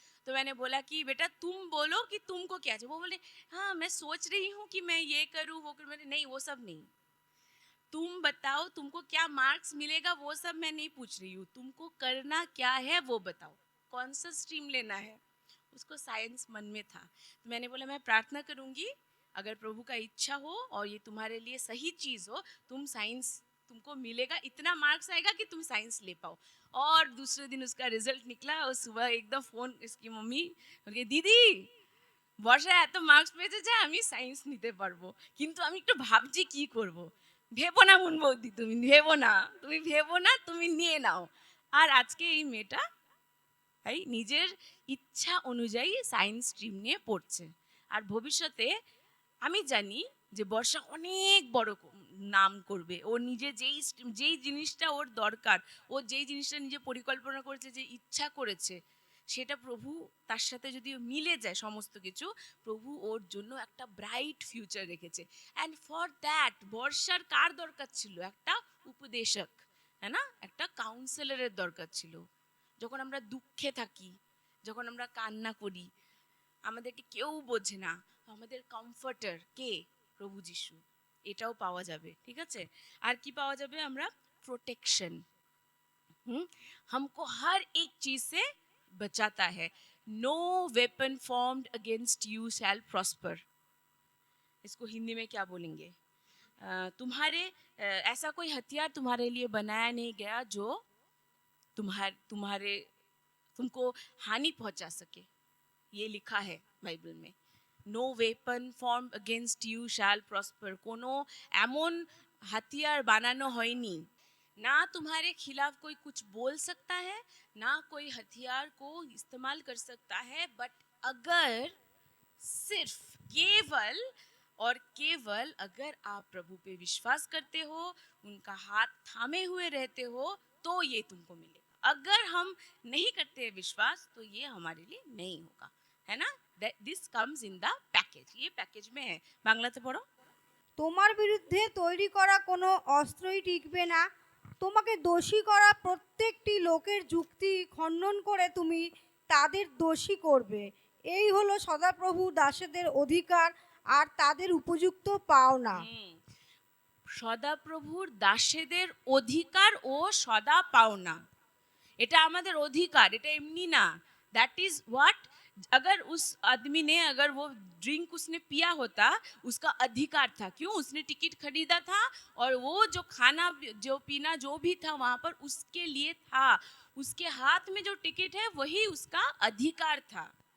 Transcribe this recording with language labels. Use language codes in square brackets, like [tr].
[hi] तो मैंने बोला कि बेटा तुम बोलो कि तुमको क्या चाहिए। वो बोले हाँ मैं सोच रही हूँ कि मैं ये करूँ वो करूँ। मैंने नहीं, वो सब नहीं, तुम बताओ तुमको क्या मार्क्स मिलेगा, वो सब मैं नहीं पूछ रही हूँ, तुमको करना क्या है वो बताओ, कौन सा स्ट्रीम लेना है। उसको साइंस मन में था। तो मैंने बोला मैं प्रार्थना करूंगी, अगर प्रभु का इच्छा हो और ये तुम्हारे लिए सही चीज हो, तुम साइंस, तुमको मिलेगा, इतना मार्क्स आएगा कि तुम साइंस ले पाओ। और दूसरे दिन उसका रिजल्ट निकला और सुबह एकदम फोन इसकी मम्मी बोल दीदी বর্ষা [bn] এত মার্কস পেয়েছে যে আমি সায়েন্স নিতে পারবো, কিন্তু আমি একটু ভাবছি কি করব। ভেবো না মুন বৌদি, তুমি ভেবো না, তুমি ভেবো না, তুমি নিয়ে নাও। আর আজকে এই মেয়েটা এই নিজের ইচ্ছা অনুযায়ী সায়েন্স স্ট্রিম নিয়ে পড়ছে। আর ভবিষ্যতে আমি জানি যে বর্ষা অনেক বড় নাম করবে। ও নিজে যেই জিনিসটা ওর দরকার, ও যেই জিনিসটা নিজে পরিকল্পনা করেছে, যে ইচ্ছা করেছে, সেটা প্রভু তার সাথে যদি মিলে যায় সমস্ত কিছু, প্রভু ওর জন্য একটা ব্রাইট ফিউচার রেখেছে। [en] and for that [bn] বর্ষার কার দরকার ছিল? একটা উপদেশক, হ্যাঁ না, একটা কাউন্সেলরের দরকার ছিল। যখন আমরা দুঃখে থাকি, যখন আমরা কান্না করি, আমাদেরকে কেউ বোঝে না, আমাদের কমফর্টার কে? প্রভু যিশু। এটাও পাওয়া যাবে, ঠিক আছে। আর কি পাওয়া যাবে? আমরা [hi] प्रोटेक्शन। हमको हर एक चीज से बचाता है। [en] No weapon formed against you shall prosper. [hi] इसको हिंदी में क्या बोलेंगे? तुम्हारे ऐसा कोई हथियार तुम्हारे लिए बनाया नहीं गया जो तुम्हारे तुमको हानि पहुंचा सके। ये लिखा है बाइबल में। [en] No weapon form against you shall prosper. [bn] कोनो एमन हथियार बानानो হয়নি, [hi] ना तुम्हारे खिलाफ कोई कुछ बोल सकता है, ना कोई हथियार को इस्तेमाल कर सकता है। बट अगर सिर्फ केवल और केवल अगर आप प्रभु पे विश्वास करते हो, उनका हाथ थामे हुए रहते हो, तो ये तुमको मिलेगा। अगर हम नहीं करते विश्वास तो ये हमारे लिए नहीं होगा, है ना। [en] this comes in the package, [hi] ये पैकेज में है। [bn] বাংলাতে পড়ো। তোমার বিরুদ্ধে তৈরি করা কোনো অস্ত্রই টিকবে না। তোমাকে দোষী করা প্রত্যেকটি লোকের যুক্তি খণ্ডন করে তুমি তাদের দোষী করবে। এই হলো সদাপ্রভু দাসেদের অধিকার আর তাদের উপযুক্ত পাওনা। সদাপ্রভুর দাসেদের অধিকার ও সদা পাওনা, এটা আমাদের অধিকার, এটা এমনি না। [en] that is what [hi] अगर उस आदमी ने अगर वो ड्रिंक उसने पिया होता, उसका अधिकार था, क्यों, उसने टिकट खरीदा था और वो जो खाना जो पीना जो भी था वहां पर उसके लिए था, उसके हाथ में जो टिकट है वही उसका अधिकार था।